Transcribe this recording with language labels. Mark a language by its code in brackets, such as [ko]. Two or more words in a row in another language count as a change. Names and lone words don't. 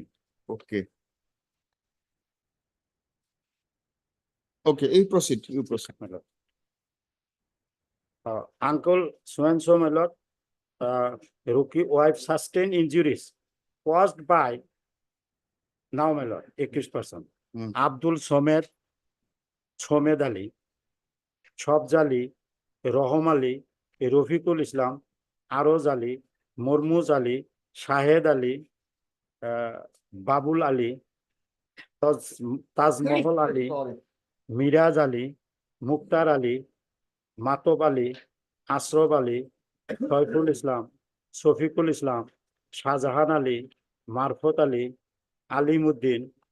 [en] Okay. Okay, you proceed. You proceed. My lord. Uncle so-and-so, my lord, Ruki wife sustained injuries caused by, now my lord, accused person, Abdul Somed, Somed Ali, Shobz Ali, Roham Ali, Rafiqul Islam, Aroz Ali, Mormuz Ali, Shahed Ali, Babul Ali, Taj Mahal Ali, Miraj Ali, Mukhtar Ali, Matob Ali, Ashraf Ali, Saiful Islam, Sofiqul Islam, Shahjahan Ali, Marfat Ali, Alimuddin,